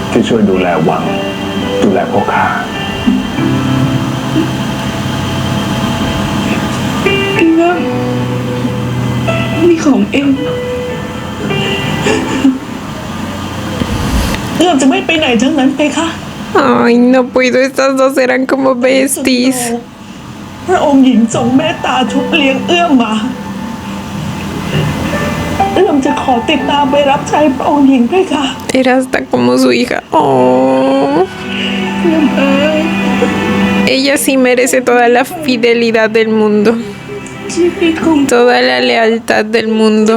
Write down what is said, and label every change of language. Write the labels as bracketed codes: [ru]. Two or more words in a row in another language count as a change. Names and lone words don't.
[th] ช่วยดูแลวังดูแลพวกข้า เอื้อมนี่ของเองเอื้อมจะไม่ไปไหนทั้งนั้นไปค่ะ [es] Ay, no puedo, estas dos eran como besties. [th] พระองค์หญิงทรงเมตตาชุบเลี้ยงเอื้อมมาเอื้อมจะขอติดตามไปรับใช้พระองค์หญิงไปค่ะ [es] Era hasta como su hija. Oh. Ella sí merece toda la fidelidad del mundo. [th] ชีวิตของ [es] Toda la lealtad del mundo.